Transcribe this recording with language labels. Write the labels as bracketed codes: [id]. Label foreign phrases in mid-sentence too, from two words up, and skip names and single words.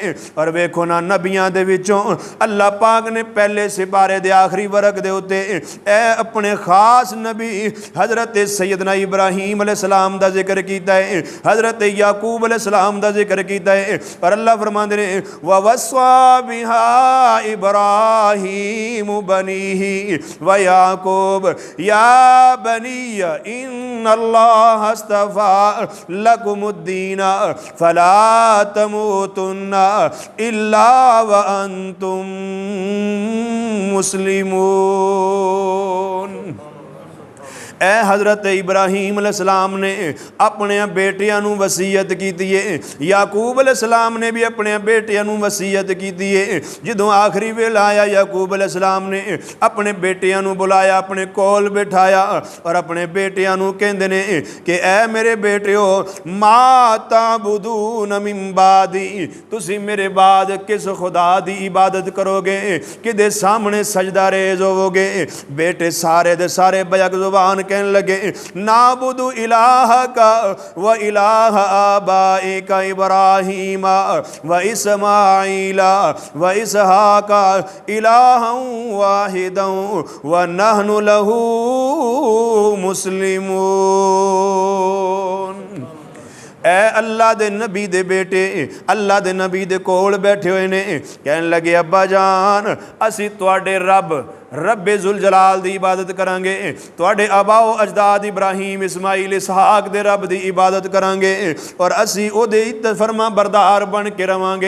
[pa] اور ویکھو نا نبیاں دے وچوں اللہ پاک نے پہلے سپارے دے آخری ورق دے اتے اے اپنے خاص نبی حضرت سیدنا ابراہیم علیہ السلام دا ذکر کیتا ہے، حضرت یعقوب علیہ السلام دا ذکر کیتا ہے. اور اللہ فرماندے نے [ar] و وصى بها إبراهيم بنيه و يعقوب يا بني إن الله اصطفى لكم الدين فلا تموتن إلا و أنتم مسلمون. [pa] اے حضرت ابراہیم علیہ السلام نے اپنے بیٹیاں نوں وصیت کی ہے، یعقوب علیہ السلام نے بھی اپنے بیٹیاں نوں وصیت کی ہے. جدوں آخری ویلا آیا یعقوب علیہ السلام نے اپنے بیٹیاں نوں بلایا، اپنے کول بٹھایا اور اپنے بیٹیاں نوں کہندے نے کہ اے میرے بیٹیو [ar] ما تعبدون من بعدي, [pa] تسی میرے بعد کس خدا دی عبادت کروگے، کدے سامنے سجدہ ریز ہووگے. بیٹے سارے دے سارے بیک زبان کہنے لگے [ar] نعبد إلهك و إله آبائك إبراهيم و إسماعيل و إسحاق إلها واحدا و نحن له مسلمون. [pa] اے اللہ دے نبی دے بیٹے اللہ دے نبی دے کول بیٹھے ہوئے نے، کہنے لگے ابا جان اسی تہاڈے رب ربِ ذو الجلال دی عبادت کرانگے، تہاڈے آباؤ اجداد ابراہیم اسماعیل اسحاق دے رب دی عبادت کرانگے اور اسی اودے فرماں بردار بن کے رواںگے.